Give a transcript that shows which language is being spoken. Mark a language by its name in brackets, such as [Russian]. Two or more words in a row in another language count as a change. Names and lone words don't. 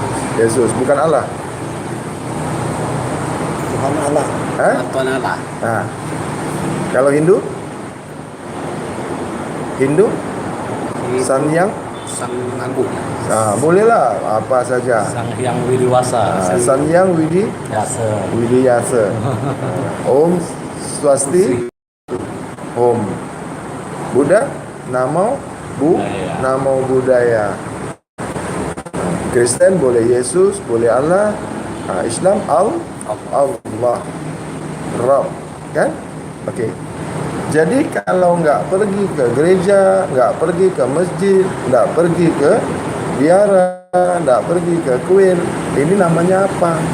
[Indonesian] Yesus, bukan Allah. Tuhan Allah. Hah? Tuhan Allah. Nah, kalau Hindu? Hindu? San Yang? Sang Agung. Nah, bolehlah apa saja. Sang Hyang Widiwasa. Nah, San Yang Yase. Widiyasa. [Sanskrit] Om Swasti. [Pali] Om. Buddha? Namo Budaya. Namo Buddhaya. [Indonesian] Kristen boleh Yesus, boleh Allah. Islam Allah. Rabb, kan? Oke. Jadi kalau nggak pergi ke gereja, nggak pergi ke masjid, nggak pergi ke biara, nggak pergi ke kuil, ini namanya apa?